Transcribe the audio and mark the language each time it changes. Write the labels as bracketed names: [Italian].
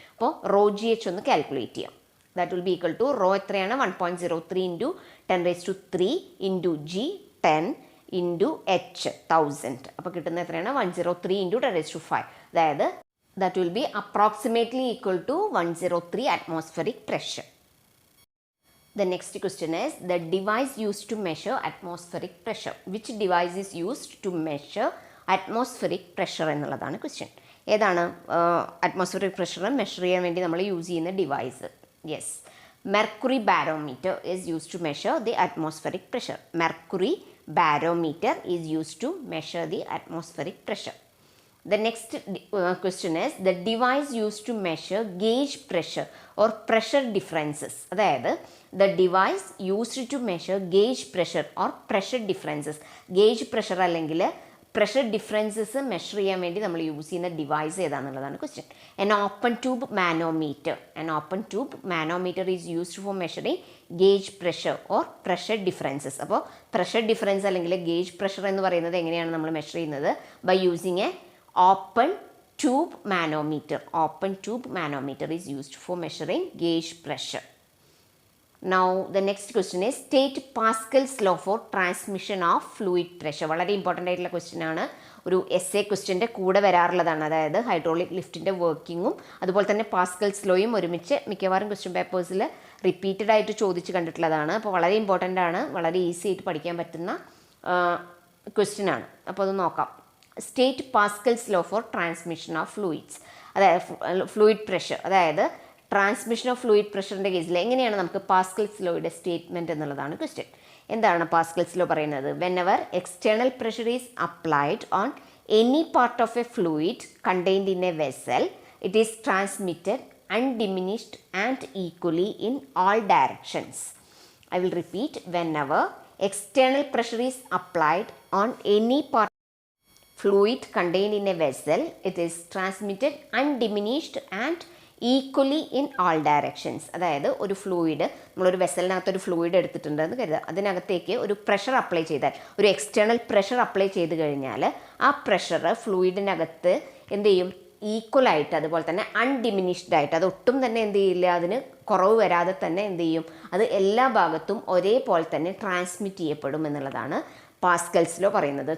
[Malayalam] അപ്പോൾ ρgh ഒന്ന് കാൽക്കുലേറ്റ് ചെയ്യാം. [English] that will be equal to rho [Malayalam] എത്രയാണ്, [English] 1.03 × 10⁻³ into g 10 into h 1000. [Malayalam] അപ്പോൾ കിട്ടുന്ന എത്രയാണ്, [English] 103 × 10⁵. അതായത് that will be approximately equal to 103 atmospheric pressure. The next question is the device used to measure atmospheric pressure. Which device is used to measure atmospheric pressure [Malayalam] എന്നുള്ളതാണ് question. ഏതാണ് atmospheric pressure measure ചെയ്യാൻ വേണ്ടി നമ്മൾ use ചെയ്യുന്ന device? [English] Yes, mercury barometer is use to measure the atmospheric pressure. Mercury barometer is used to measure the atmospheric pressure. The next question is the device used to measure gauge pressure or pressure differences. അതായത് the device used to measure gauge pressure or pressure differences. [Malayalam] gauge pressure അല്ലെങ്കിൽ pressure differences measure ചെയ്യാൻ വേണ്ടി നമ്മൾ use ചെയ്യുന്ന device ഏതാണെന്നുള്ളതാണ് question. [English] an open tube manometer. an open tube manometer is used for measuring gauge pressure or pressure differences. [Malayalam] അപ്പോൾ pressure difference അല്ലെങ്കിൽ gauge pressure എന്ന് പറയുന്നത് എങ്ങനെയാണ് നമ്മൾ മെഷർ ചെയ്യുന്നത്, [English] By using a open tube manometer. Open tube manometer is used for measuring gauge pressure. Now the next question is state Pascal's law for transmission of fluid pressure. [Malayalam] വളരെ important ആയിട്ടുള്ള question ആണ്. ഒരു S A ക്വസ്റ്റ്യൻ്റെ കൂടെ വരാറുള്ളതാണ്. അതായത് hydraulic ലിഫ്റ്റിൻ്റെ വർക്കിങ്ങും അതുപോലെ തന്നെ Pascal's ലോയും ഒരുമിച്ച് മിക്കവാറും ക്വസ്റ്റ്യൻ പേപ്പേഴ്സിൽ റിപ്പീറ്റഡ് ആയിട്ട് ചോദിച്ച് കണ്ടിട്ടുള്ളതാണ്. അപ്പോൾ വളരെ ഇമ്പോർട്ടൻ്റ് ആണ്, വളരെ ഈസി ആയിട്ട് പഠിക്കാൻ പറ്റുന്ന ക്വസ്റ്റ്യൻ ആണ്. അപ്പോൾ അത് നോക്കാം. [English] State Pascal's law for transmission of fluids. [Malayalam] അതായത് ഫ്ലൂയിഡ് പ്രഷർ, അതായത് ട്രാൻസ്മിഷൻ ഓഫ് ഫ്ലൂയിഡ് പ്രഷറിൻ്റെ കേസിൽ എങ്ങനെയാണ് നമുക്ക് പാസ്കൽസ് ലോയുടെ സ്റ്റേറ്റ്മെൻറ്റ് എന്നുള്ളതാണ് ക്വസ്റ്റ്യൻ. എന്താണ് പാസ്കൽസ് ലോ പറയുന്നത്? [English] Whenever external pressure is applied on any part of a fluid contained in a vessel it is transmitted undiminished and equally in all directions. I will repeat. Whenever external pressure is applied on any part fluid contained in a vessel, it is transmitted undiminished and equally in all directions. [Malayalam] അതായത് ഒരു fluid, നമ്മളൊരു വെസലിനകത്ത് ഒരു fluid എടുത്തിട്ടുണ്ടെന്ന് കരുതുക. അതിനകത്തേക്ക് ഒരു pressure apply ചെയ്താൽ, ഒരു external pressure apply ചെയ്ത് കഴിഞ്ഞാൽ ആ പ്രഷർ ഫ്ലൂയിഡിനകത്ത് എന്ത് ചെയ്യും, ഈക്വലായിട്ട്, അതുപോലെ തന്നെ അൺഡിമിനിഷ്ഡ് ആയിട്ട്, അതൊട്ടും തന്നെ എന്ത് ചെയ്യില്ല, അതിന് കുറവ് വരാതെ തന്നെ എന്ത് ചെയ്യും, അത് എല്ലാ ഭാഗത്തും ഒരേപോലെ തന്നെ ട്രാൻസ്മിറ്റ് ചെയ്യപ്പെടും എന്നുള്ളതാണ് പാസ്കൽസ് ലോ പറയുന്നത്.